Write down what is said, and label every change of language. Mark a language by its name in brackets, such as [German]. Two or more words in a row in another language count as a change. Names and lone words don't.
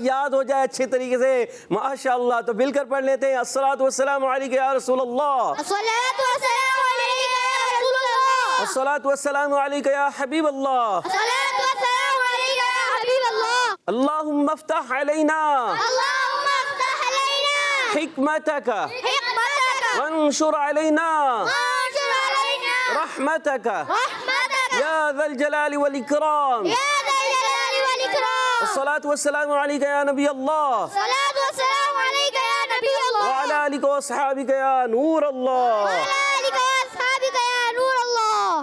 [Urdu] یاد ہو جائے اچھے طریقے سے، ماشاءاللہ۔ تو مل کر پڑھ لیتے ہیں، [Arabic] الصلاۃ والسلام علیکہ یا رسول اللہ، الصلاۃ والسلام علیکہ یا رسول اللہ، الصلاۃ والسلام علیکہ یا حبیب اللہ، الصلاۃ والسلام علیکہ یا حبیب اللہ، اللہم افتح علینا اللہم افتح علینا حکمتک حکمتک وانشر علینا وانشر علینا رحمتک رحمتک یا ذا الجلال والاکرام، یا ذا الجلال والاکرام، الصلاۃ والسلام علیکہ یا نبی اللہ، الصلاۃ والسلام علیکہ یا نبی اللہ، وعلی آلک واصحابک یا نور اللہ۔ وعلی آلک واصحابک یا نور اللہ۔